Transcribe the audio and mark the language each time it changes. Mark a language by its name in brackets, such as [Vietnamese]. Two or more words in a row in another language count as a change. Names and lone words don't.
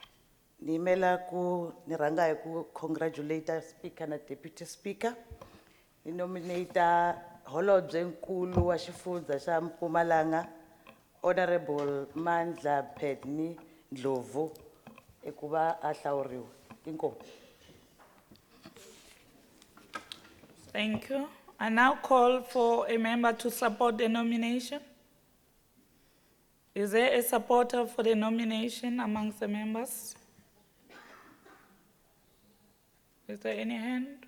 [Tsonga] Nimela ku niranga ku [English] congratulate Speaker and Deputy Speaker. [Tsonga] Ni nominata Holobye Nkulu wa Xifundza xa Mpumalanga, Honorable Mandla Pedni Ndlovu, ekuva a hlawuriwa. Inkomu. [English] Thank you. I now call for a member to support the nomination. Is there a supporter for the nomination amongst the members? Is there any hand?